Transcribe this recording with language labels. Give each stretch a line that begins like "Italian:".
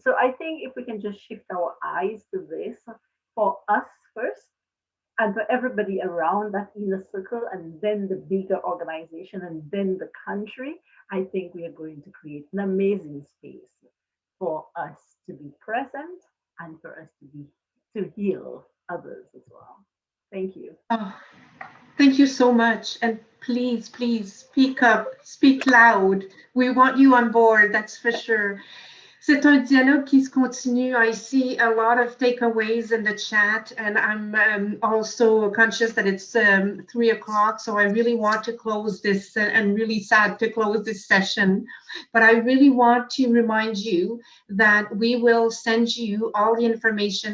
English: So I think if we can just shift our eyes to this for us first, and for everybody around that inner circle, and then the bigger organization, and then the country, I think we are going to create an amazing space for us to be present and for us to heal others as well. Thank you. Oh, thank you so much. And please, please speak up, speak loud. We want you on board, that's for sure.
French: C'est un dialogue qui se continue.
English: I see a lot of takeaways in the chat, and I'm also conscious that it's 3 o'clock, so I really want to close this, and really sad to close this session. But I really want to remind you that we will send you all the information.